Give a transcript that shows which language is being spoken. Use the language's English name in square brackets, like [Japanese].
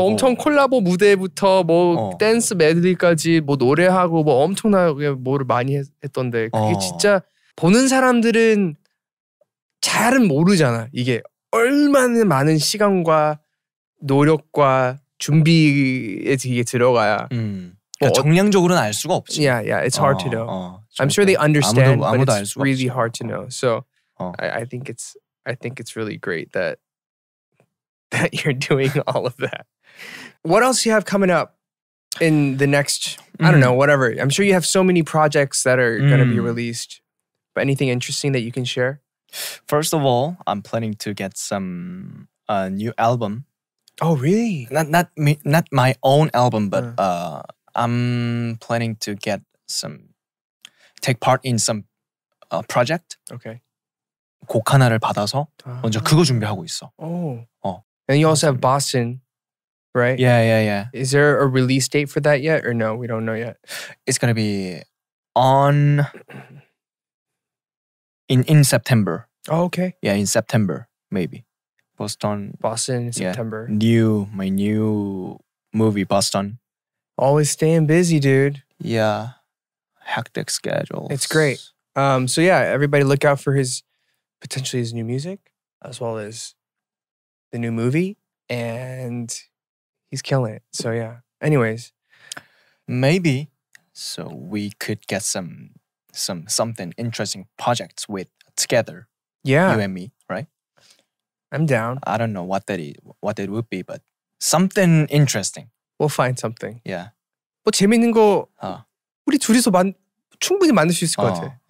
[Korean] 엄청 콜라보 무대부터 뭐 댄스 메들리까지 뭐 노래하고 뭐 엄청나게 뭐를 많이 했던데 그게 진짜 보는 사람들은 잘은 모르잖아. 이게 얼마나 많은 시간과 노력과 준비에 이게 들어가야. 그러니까 정량적으로는 알 수가 없지. [English] Yeah, it's hard to know. I'm sure they understand, but it's really hard to know. So I think it's really great that you're doing all of that. What else do you have coming up in the next? I don't know, whatever. I'm sure you have so many projects that are going to be released. But anything interesting that you can share? First of all, I'm planning to get some new album. Oh, really? Not my own album, but I'm planning to take part in some project. Okay. [Korean] 곡 하나를 받아서 먼저 그거 준비하고 있어. [English] Oh. And you also have Boston, right? Yeah. Is there a release date for that yet, or no? We don't know yet. It's gonna be in September. Oh, okay. Yeah, in September maybe. Boston in September. My new movie Boston. Always staying busy, dude. Yeah, hectic schedule. It's great. So yeah, everybody look out for potentially his new music as well as the new movie, and he's killing it. So yeah. Anyways, maybe so we could get something interesting projects together. Yeah, you and me, right? I'm down. I don't know what it would be, but something interesting. We'll find something. Yeah. [Korean] 뭐 재밌는 거 우리 둘이서 충분히 만들 수 있을 것 같아.